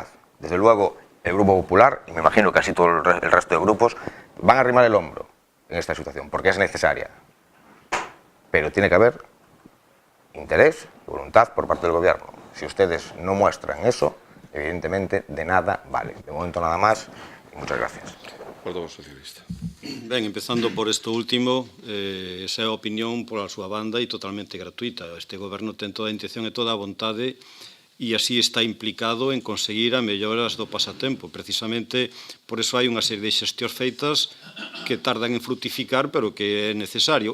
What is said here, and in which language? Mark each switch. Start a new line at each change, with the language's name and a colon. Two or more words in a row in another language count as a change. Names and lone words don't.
Spanish: Desde luego, el Grupo Popular, y me imagino casi todo el resto de grupos, van a arrimar el hombro en esta situación, porque es necesaria. Pero tiene que haber interés y voluntad por parte del Gobierno. Si ustedes no muestran eso, evidentemente de nada vale. De momento nada más y muchas gracias. Portavoz socialista.
Galician: Ben, empezando por isto último, esa é a opinión pola súa banda e totalmente gratuita. Este Goberno ten toda a intención e toda a vontade e así está implicado en conseguir a melloras do pasatempo. Precisamente, por eso hai unha serie de xestións feitas que tardan en fructificar, pero que é necesario.